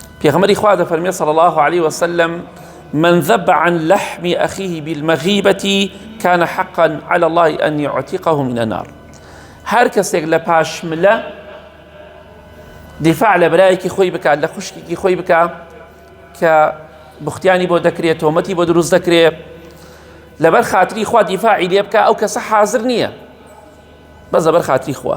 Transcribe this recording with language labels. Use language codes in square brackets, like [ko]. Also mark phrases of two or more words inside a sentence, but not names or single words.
[ckb] پێغەمبەری خوا دەفەرمێ [ar] صلى الله عليه وسلم: من ذب عن لحم أخيه بالمغيبة كان حقا على الله أن يعتقه من النار. [ckb] هر کەسێک لە پاشملە دیفاع لە برایەکی خۆی بکات، لە خوشکێکی خۆی بکات کە بوختیانی بۆ دەکرێت، تۆمەتی بۆ دروست دەکرێت، لەبەر خاتری خوا دیفاعی لێ بکات، ئەو کەسە حازر نییە، بەس لەبەر خاتری خوا.